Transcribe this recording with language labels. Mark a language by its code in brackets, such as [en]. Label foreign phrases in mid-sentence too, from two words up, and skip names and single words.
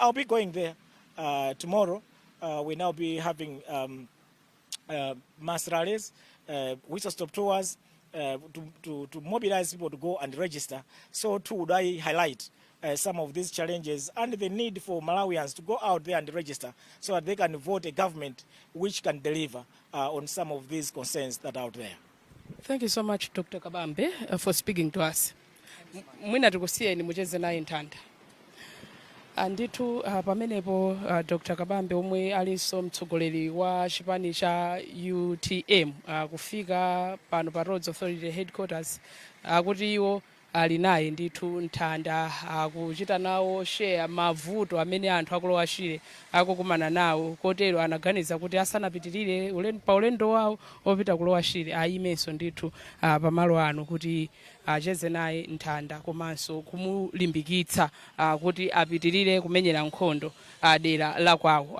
[en] I'll be going there tomorrow. We now be having mass rallies, whistle-stop tours to mobilize people to go and register. So too would I highlight some of these challenges and the need for Malawians to go out there and register so that they can vote a government which can deliver on some of these concerns that are out there. Thank you so much, Dr. Kabambe, for speaking to us. [ny] Mwina tikusiyeni mucheze naye Ntanda. Anditu pamenepo Dr. Kabambe omwe alinso mtsogoleri wa chipani cha UTM kufika pano pa Roads Authority headquarters, kuti iwo ali naye ndithu Ntanda, akuchita nawo share mavuto amene anthu akulowa Shire akukumana nawo, kotero anaganiza kuti asanapitirire pa ulendo wawo opita kulowa Shire ayimenso ndithu pamalo ano kuti acheze naye Ntanda, komanso kumulimbikitsa kuti apitirire kumenyera nkhondo dera la kwawo.